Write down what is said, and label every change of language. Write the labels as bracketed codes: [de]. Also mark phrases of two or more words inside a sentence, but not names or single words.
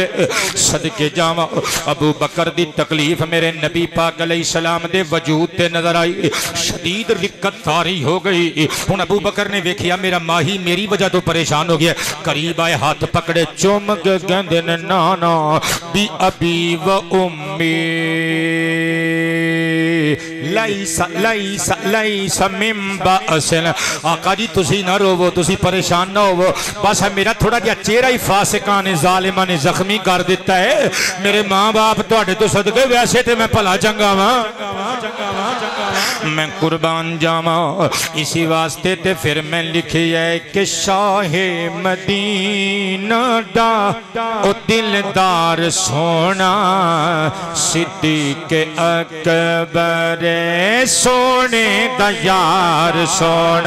[pa] صدقے جاواں ابو بکر دی تکلیف میرے نبی پاک علیہ السلام دے وجود تے نظر آئی، شدید رقت طاری ہو گئی. ہن ابو بکر نے ویکھیا میرا ماہی میری وجہ توں پریشان ہو گیا، قریب آئے، ہتھ پکڑے، چم کے کہندے نے [ar] نانا بي أبي وأمي ليس ليس ليس من بأس. [pa] آقا جی تسی نہ رووو، تسی پریشان نہ ہووو، بس میرا تھوڑا جیہا چہرہ ہی فاسقاں نے ظالماں نے زخمی کر دتا ہے. میرے ماں باپ تہاڈے توں صدقے، ویسے تو میں بھلا چنگا واں، میں قربان جاواں. اسی واسطے تے فیر میں لکھیا کہ شاہِ مدینہ دا او دلدار سونا، صدیق اکبر سونے دا یار سونا.